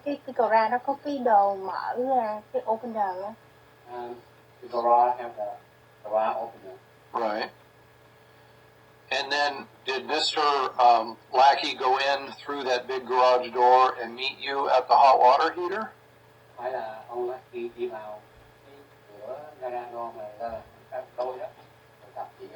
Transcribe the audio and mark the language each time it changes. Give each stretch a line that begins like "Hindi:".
Vietnamese: Cái gara nó có cái đồ mở ra, cái
English: opener
Vietnamese: á.
English: The garage have the garage opener. Right. And then did Mr. Lackey go in through that big garage door and meet you at the hot water heater?
Vietnamese: Phải là ông Lucky đi vào cái cửa gara
English: door
Vietnamese: mà là đôi đó, rồi gặp